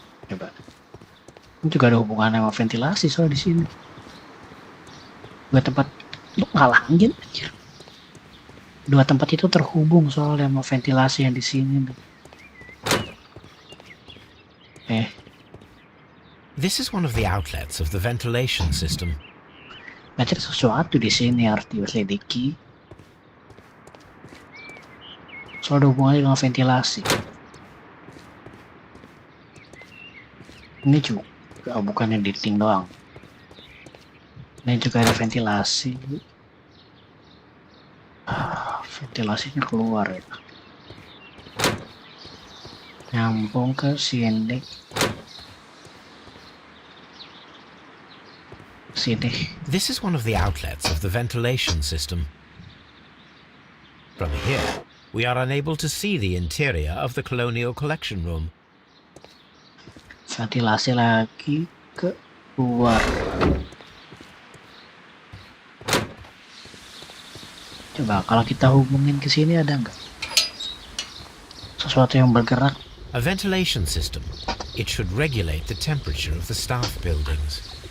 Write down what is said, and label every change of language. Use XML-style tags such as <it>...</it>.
<id>Coba. Ini juga ada hubungannya sama ventilasi soal di sini. Dua tempat lu ngalangin aja. Dua tempat itu terhubung soalnya sama ventilasi yang di sini.</id> <en>This is one of the outlets of the ventilation system.</en> <id>Berarti ada sesuatu di sini harus diselidiki. Soal ada hubungannya dengan ventilasi. Ini juga bukannya dinding doang. Ini juga ada ventilasi. Ventilasinya keluar ya. Nyambung ke sini.</id> <en>This is one of the outlets of the ventilation system. From here, we are unable to see the interior of the colonial collection room.</en> <id>Ventilasi lagi keluar. Coba kalau kita hubungin ke sini ada nggak sesuatu yang bergerak?</id> <en>A ventilation system. It should regulate the temperature of the staff buildings.</en>